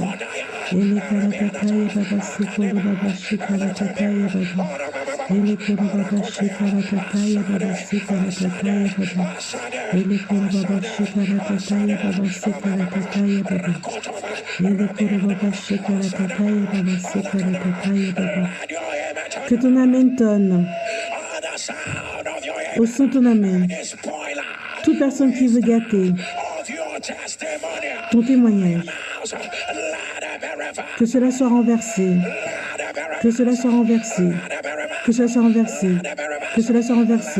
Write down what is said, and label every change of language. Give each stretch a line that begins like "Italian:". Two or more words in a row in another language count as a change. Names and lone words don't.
French: Le kara tataya baba sekoro baba shikara tataya baba. Le koro baba shikara tataya baba sekara tataya baba. Le koro baba shikara tataya baba sekara tataya baba. Le koro baba shikara tataya baba sekara tataya baba. Que ton amen tonne. Au son de ton amen. Toute personne qui veut gâter ton témoignage, que cela soit renversé, que cela soit renversé, que cela soit renversé, que cela soit renversé.